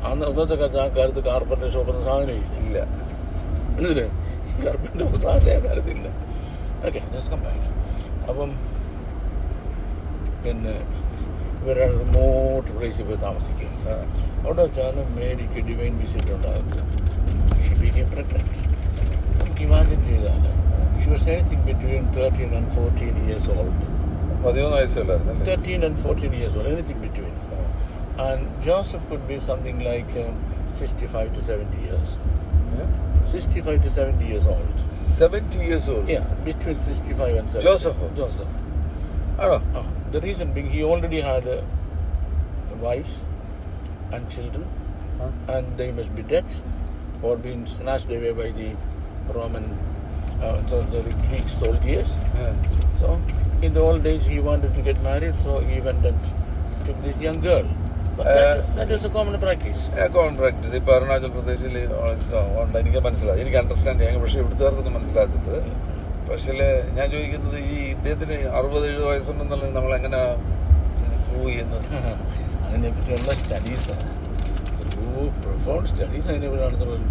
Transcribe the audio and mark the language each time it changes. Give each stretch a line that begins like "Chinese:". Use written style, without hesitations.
Malayalam: അന്നത്തെ കാലത്ത് ആ കാലത്ത് കാർപ്പൻ്റർ ഷോപ്പ് എന്ന സാധനമില്ല. എന്നില്ലേ, കാർപ്പൻ്റർ സാധനം ആ കാലത്തില്ല. ഓക്കെ, അപ്പം പിന്നെ ഇവരാണ് റിമോട്ട് പ്ലേസിൽ പോയി താമസിക്കുക. അവിടെ വെച്ചാണ് മേരിക്ക് ഡിവൈൻ വിസിറ്റ് ഉണ്ടാകുന്നത്.
English: She became pregnant.
Malayalam: എനിക്ക് ഇമാജിൻ ചെയ്താൽ
English: she was anything between 13 and 14 years old. 13 and 14 years old, anything between. And Joseph could be something like 65 to 70 years. 65 to 70 years old. 70 years old? Yeah, between 65 and 70. Joseph. The reason being, he already had wives and children, and they must be dead or been snatched away by the Roman the Greek soldiers. So in the old days he wanted to get married, so he went and took this young girl. But that is a common practice.
Malayalam: ഇപ്പൊ അരുണാചൽ പ്രദേശിൽ എനിക്ക് മനസ്സിലായി, എനിക്ക് understand ചെയ്യാൻ. പക്ഷെ ഇവിടുത്തെ മനസ്സിലാക്കുന്നത്. പക്ഷേ ഞാൻ ചോദിക്കുന്നത്, ഈ ഇദ്ദേഹത്തിന് 60-70 വയസ്സുണ്ടെന്നുള്ളത് നമ്മൾ എങ്ങനെ പ്രൂവ് ചെയ്യുന്നത്? അതിനെപ്പറ്റിയുള്ള സ്റ്റഡീസ്, പ്രൊഫൗണ്ട് സ്റ്റഡീസ് അതിനെപ്പറ്റി നടത്തുന്നത്.